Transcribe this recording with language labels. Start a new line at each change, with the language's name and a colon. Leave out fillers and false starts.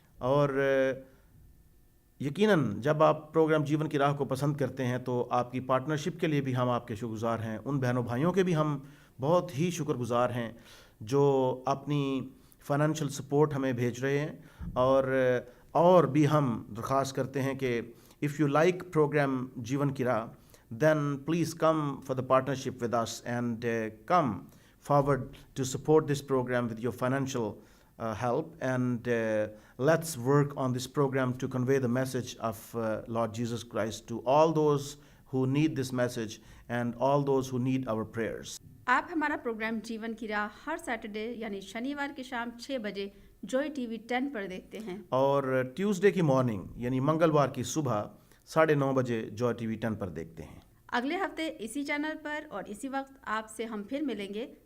Hindi: और यकीनन जब आप प्रोग्राम जीवन की राह को पसंद करते हैं तो आपकी पार्टनरशिप के लिए भी हम आपके शुक्रगुजार हैं। उन बहनों भाइयों के भी हम बहुत ही शुक्रगुजार हैं जो अपनी फ़ाइनेंशियल सपोर्ट हमें भेज रहे हैं।
English: और भी हम दरख्वास्त करते हैं कि इफ़ यू लाइक प्रोग्राम जीवन की राह, then please come for the partnership with us and come forward to support this program with your financial help and let's work on this program to convey the message of Lord Jesus Christ to all those who need this message and all those who need our prayers.
Hindi: आप हमारा programme जीवन की राह हर Saturday यानी शनिवार की शाम 6 बजे जॉय टीवी 10 पर देखते हैं और ट्यूसडे की मॉर्निंग यानी मंगलवार की सुबह 9:30 बजे जॉय टीवी 10 पर देखते हैं। अगले हफ्ते इसी चैनल पर और इसी वक्त आपसे हम फिर मिलेंगे।